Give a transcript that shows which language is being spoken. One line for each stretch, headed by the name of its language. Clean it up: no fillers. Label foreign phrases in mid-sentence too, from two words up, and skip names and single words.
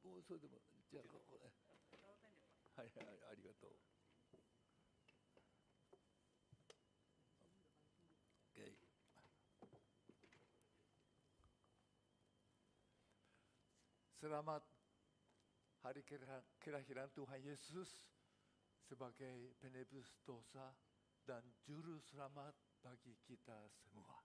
Japanese: もうそれでもじゃあここね。はいはいありがとう。Okay.
Indonesian: Selamat hari kelahiran Tuhan Yesus sebagai penebus dosa dan juru selamat bagi kita semua.